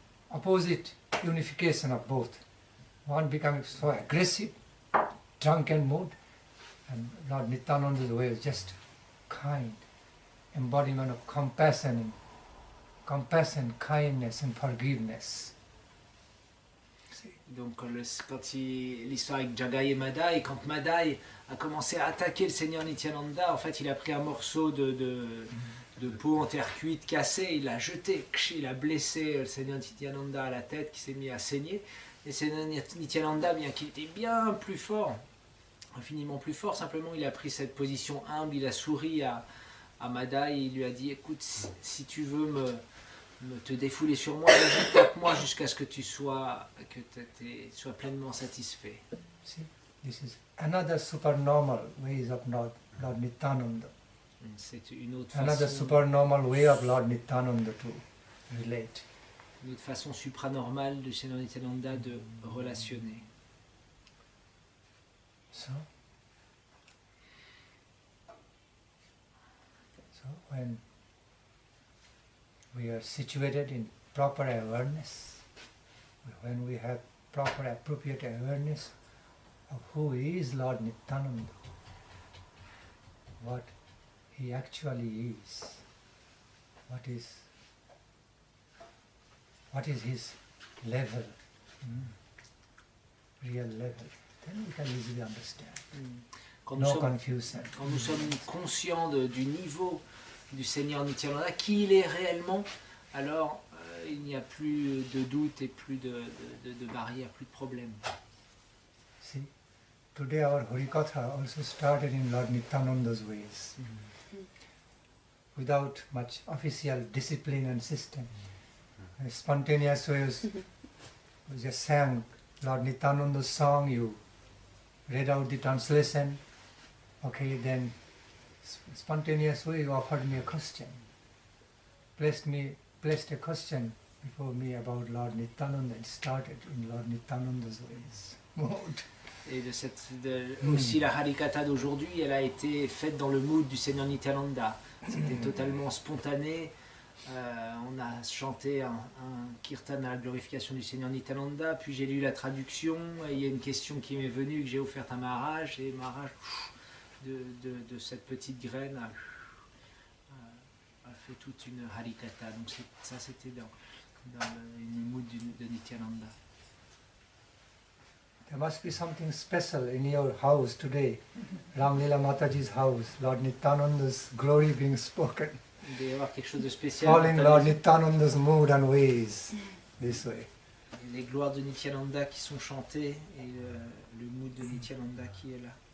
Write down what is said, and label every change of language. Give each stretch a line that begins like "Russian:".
English: Opposite unification of both. One becoming so aggressive, drunken mood, and Lord Nityananda's way is just kind, embodiment of compassion, kindness and forgiveness.
French: Donc quand l'histoire avec Jagai et Madai, quand Madai a commencé à attaquer le Seigneur Nityananda, en fait il a pris un morceau de peau en terre cuite cassée, il l'a jeté, il a blessé le Seigneur Nityananda à la tête qui s'est mis à saigner. Et le Seigneur Nityananda, bien qu'il était bien plus fort, infiniment plus fort, simplement il a pris cette position humble, il a souri à Madai et il lui a dit écoute, si tu veux te défouler sur moi, vas-y, tape-moi jusqu'à ce que tu sois pleinement satisfait.
English: See, this is another supernormal ways of Lord Nityananda.
French: C'est une autre
English: Another
French: façon,
English: supernormal way of Lord Nityananda to relate.
French: Une autre façon supranormale du Seigneur Nityananda de relationner.
English: So when we are situated in proper awareness, when we have proper appropriate awareness of who is Lord Nityananda, what he actually is, what is his level, real level, then we can easily understand. No confusion.
French: Quand nous sommes conscients du niveau du Seigneur Nityananda, qui il est réellement, alors il n'y a plus de doute et plus de barrières, plus de problèmes.
English: See, today our Harikatha also started in Lord Nityananda's ways, without much official discipline and system. Spontaneous ways, we just sang Lord Nityananda's song, you read out the translation, okay, then spontaneous way you offered me a question, placed a question before me about Lord Nityananda and started in Lord Nityananda's ways mode.
French: Et aussi la Harikatha d'aujourd'hui, elle a été faite dans le mood du Seigneur Nityananda. C'était totalement spontané. On a chanté un kirtan à la glorification du Seigneur Nityananda, puis j'ai lu la traduction, et il y a une question qui m'est venue, que j'ai offerte à Maharaj, et Maharaj, de cette petite graine, a fait toute une Harikatha. Donc ça c'était dans le mood de Nityananda.
English: There must be something special in your house today, Ramlila Mataji's house, Lord Nityananda's glory being spoken.
French: Il doit y avoir quelque chose de spécial.
English: Calling Lord Nityananda's mood and ways this way.
French: Les gloires de Nityananda qui sont chantées et le mood de Nityananda qui est là.